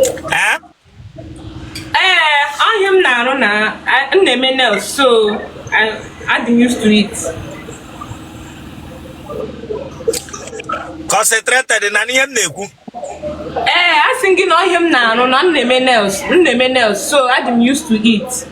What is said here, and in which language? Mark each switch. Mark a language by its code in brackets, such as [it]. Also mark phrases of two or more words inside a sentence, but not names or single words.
[ig] Eh? Ee, ọ ihe m na-arụ na, a, m na-eme nails, so I, adị m [en] used to it. [ig] Concentrated na n'ihe m na-ekwu. Ee, a sị m gị na ọ ihe m na-arụ na m na-eme nails, m na-eme nails, so adị m [en] used to it.